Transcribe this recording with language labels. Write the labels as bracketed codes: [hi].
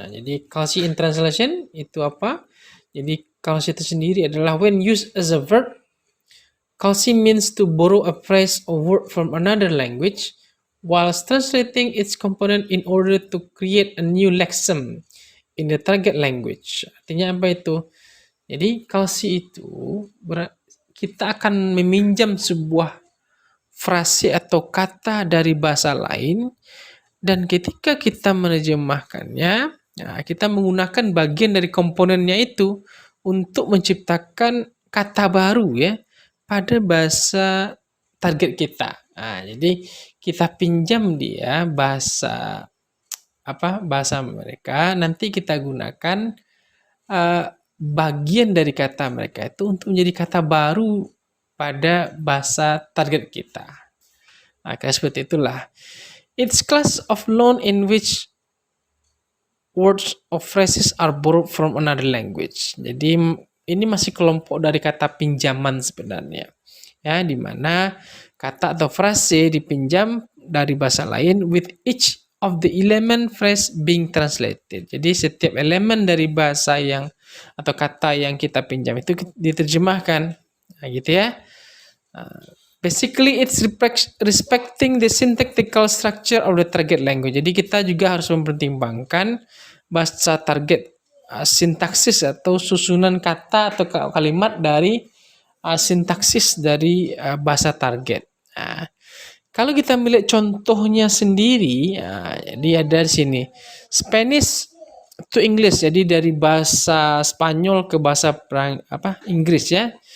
[id] Nah, jadi Calci in translation itu apa? Jadi Calci itu sendiri adalah [en] when used as a verb. Calci means to borrow a phrase or word from another language whilst translating its component in order to create a new lexeme in the target language. [id] Artinya apa itu? Jadi Calci itu kita akan meminjam sebuah frase atau kata dari bahasa lain, dan ketika kita menerjemahkannya, kita menggunakan bagian dari komponennya itu untuk menciptakan kata baru ya pada bahasa target kita. Jadi kita pinjam dia bahasa bahasa mereka, nanti kita gunakan bagian dari kata mereka itu untuk menjadi kata baru pada bahasa target kita. Kayak seperti itulah. [en] It's class of loan in which words or phrases are borrowed from another language. [id] Jadi ini masih kelompok dari kata pinjaman sebenarnya. Ya, di mana kata atau frase dipinjam dari bahasa lain [en] with each of the element phrase being translated. [id] Jadi setiap elemen dari bahasa yang atau kata yang kita pinjam itu diterjemahkan. Nah, gitu ya. [en] Basically, it's respecting the syntactical structure of the target language. [id] Jadi kita juga harus mempertimbangkan bahasa target, sintaksis atau susunan kata atau kalimat dari sintaksis dari bahasa target. Kalau kita melihat contohnya sendiri, jadi ada di sini Spanish to English, jadi dari bahasa Spanyol ke bahasa Inggris ya.